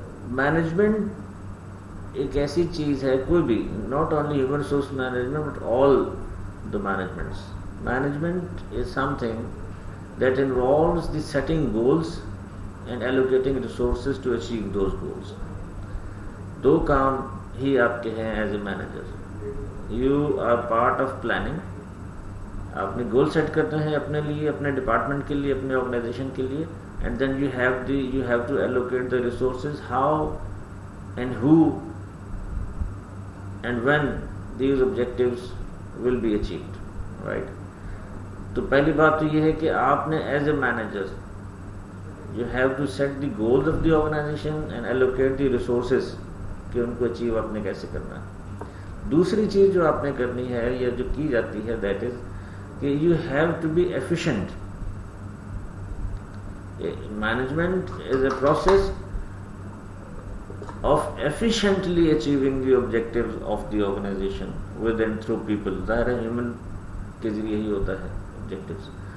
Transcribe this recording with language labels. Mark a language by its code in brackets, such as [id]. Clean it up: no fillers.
[en] Management [ur] ایک ایسی چیز ہے, کوئی بھی, [en] not only human resource management but all the managements. Management is something that involves the setting goals and allocating resources to achieve those goals. [ur] دو کام ہی آپ کے ہیں as a manager. [en] You are part of planning. [ur] آپ نے goal set کرتے ہیں اپنے لیے, اپنے ڈپارٹمنٹ کے لیے, [en] اپنے آرگنائزیشن کے لیے, and then you have to allocate the resources, how and who and when these objectives will be achieved, right? [ur] تو پہلی بات تو یہ ہے کہ آپ نے as a manager [en] you have to set the goals of the organization and allocate the resources [ur] کہ ان کو اچیو آپ نے کیسے کرنا ہے. دوسری چیز جو آپ نے کرنی ہے یا جو کی جاتی ہے, that is کہ [en] you have to be efficient. Management is a process of efficiently achieving the objectives of the organization with and through people. [ur] ظاہر ہے ہیومن کے ذریعے ہی ہوتا ہے objectives.